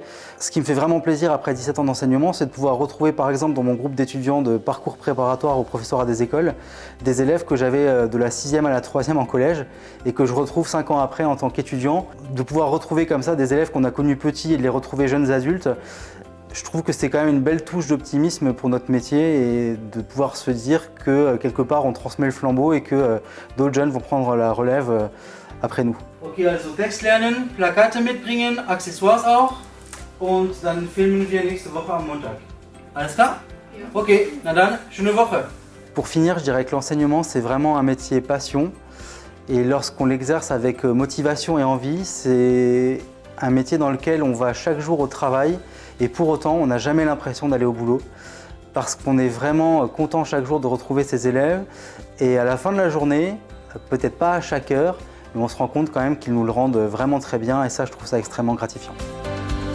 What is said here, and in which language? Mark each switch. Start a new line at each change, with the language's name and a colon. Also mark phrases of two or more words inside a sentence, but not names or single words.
French: Ce qui me fait vraiment plaisir après 17 ans d'enseignement, c'est de pouvoir retrouver par exemple dans mon groupe d'étudiants de parcours préparatoire au professorat des écoles, des élèves que j'avais de la 6e à la 3e en collège et que je retrouve 5 ans après en tant qu'étudiant. De pouvoir retrouver comme ça des élèves qu'on a connus petits et de les retrouver jeunes adultes, je trouve que c'est quand même une belle touche d'optimisme pour notre métier et de pouvoir se dire que quelque part on transmet le flambeau et que d'autres jeunes vont prendre la relève après nous.
German: Ok, also Text lernen, Plakate mitbringen, Accessoires auch und dann filmen wir nächste Woche am Montag. Alles klar? Ja. Ok, na dann, schöne Woche.
French: Pour finir, je dirais que l'enseignement c'est vraiment un métier passion et lorsqu'on l'exerce avec motivation et envie, c'est un métier dans lequel on va chaque jour au travail et pour autant on n'a jamais l'impression d'aller au boulot parce qu'on est vraiment content chaque jour de retrouver ses élèves et à la fin de la journée, peut-être pas à chaque heure, mais on se rend compte quand même qu'ils nous le rendent vraiment très bien et ça je trouve ça extrêmement gratifiant.